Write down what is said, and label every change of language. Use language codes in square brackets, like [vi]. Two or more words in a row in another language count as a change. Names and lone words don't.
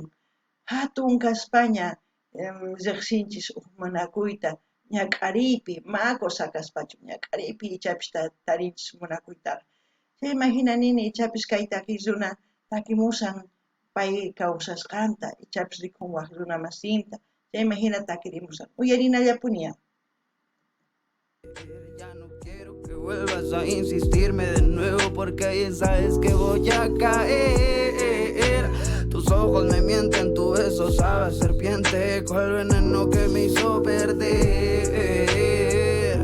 [qu] Hatun kaspaña riqsinchis munakuyta, ñak'ariypi, maqu sakaspachu, ñak'ariypi ichapis tarinchis munakuytaqa. Chay imagina nini ichapis kay takiy runa takimusan pay kawsasqanta, ichapis rikun waq runa masinta, chay imagina takirimusan. Uyarinallapuniya. [es] Ya no quiero que vuelvas a insistirme de nuevo porque bien sabes que voy a caer. Tus ojos me mienten, tu beso sabe a serpiente, cual veneno que me hizo perder.